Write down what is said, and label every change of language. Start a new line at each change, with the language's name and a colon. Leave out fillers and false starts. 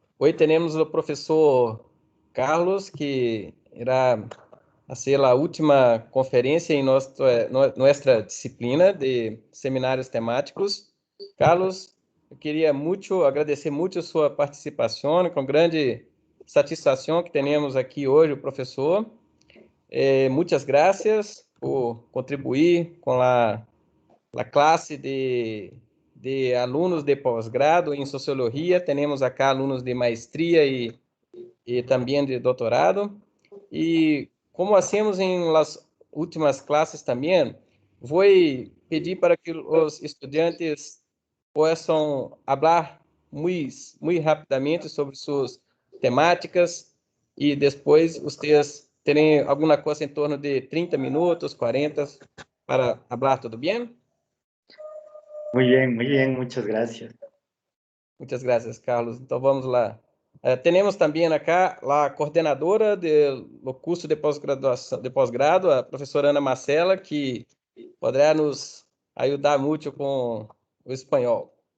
Spanish: Hoy tenemos el profesor Carlos, que irá hacer la última conferencia en nuestra disciplina de seminarios temáticos.
Portuguese: Carlos, eu queria agradecer muito a sua participação, com grande satisfação que temos aqui hoje o professor. Muitas graças por contribuir com a classe de alunos de pós-grado em Sociologia. Temos acá alunos de maestria e também de doutorado. E
Spanish: como hacemos em las últimas
Portuguese: classes também, vou pedir para que os estudantes possam falar muito rapidamente sobre suas temáticas e depois vocês terem alguma coisa em torno de 30 minutos, 40, para falar, tudo bem?
Spanish: Muy bien, muchas gracias. Muchas gracias, Carlos.
Portuguese: Então vamos lá. Temos também acá a coordenadora do curso de pós-graduação, de pós-grado, a professora Ana Marcela, que poderá nos ajudar muito com o espanhol.